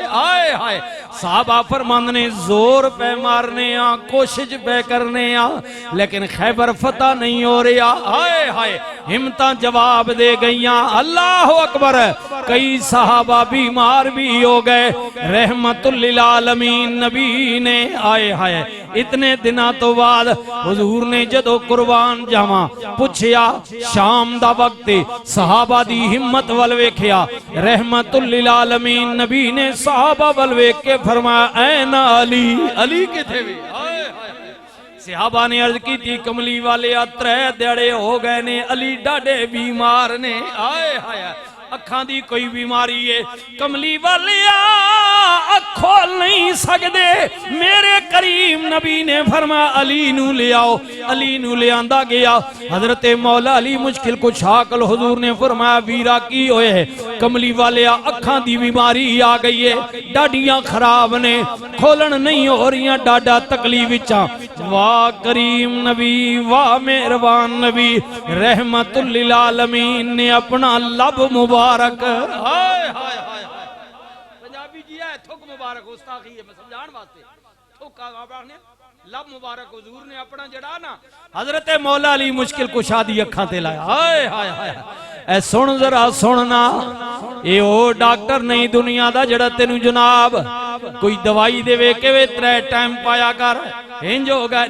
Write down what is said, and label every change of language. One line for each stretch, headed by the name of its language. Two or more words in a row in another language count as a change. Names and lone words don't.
Punjabi: آئے ہائے، صحابہ فرمان نے زور پے مارنے آ، کوشش پے کرنے آ، لیکن خیبر فتح نہیں ہو رہا. آئے ہائے، ہمت جواب دے گئی.
Arabic: الله أكبر,
Punjabi: کئی صحابہ بیمار بھی ہو گئے.
Arabic: رحمة للعالمين
Punjabi: نبی نے، آئے ہائے، اتنے دنوں تو بعد حضور نے جدوں قربان جاواں پچھیا، شام دا وقت صحابہ دی ہمت ول ویکھیا.
Arabic: رحمة للعالمين
Punjabi: نبی نے صحابہ ول ویکھ کے فرمایا، اے نا علی، علی کتھے وے? صحابہ نے عرض کی تھی، کملی والے 3 دیہاڑے ہو گئے نے، علی ڈاڈے بیمار نے. آئے ہائے، اکھاں دی کوئی بیماری ہے، کملی والے کھول نہیں سکتے. میرے کریم نبی نے فرمایا، علی نوں لے آؤ. علی نوں لے آندا گیا. حضرت مولا علی مشکل کچھ آکل حضور نے فرمایا، ویرا کی ہوئے ہے? کملی والے اکھاں دی بیماری آ گئی ہے، ڈاڈیاں خراب نے، کھولن نہیں ہو رہی، ڈاڈا تکلیف وچ. واہ کریم نبی، واہ مہربان نبی,
Arabic: رحمة للعالمين
Punjabi: نے اپنا لب مبارک، ہائے ہائے ہائے، پنجابی جی ہے تھک مبارک، گستاخی ہے میں سمجھان واسطے، تھک اپنے لب مبارک حضور نے اپنا جیہڑا نا حضرت مولا علی مشکل کشا دی اکھاں تے لایا. ہائے ہائے ہائے، اے سن ذرا سننا، یہ او ڈاکٹر نہیں دنیا دا جیہڑا تینوں جناب کوئی دوائی دیوے کے وے 3 ٹائم پایا کر، انج ہو گیا.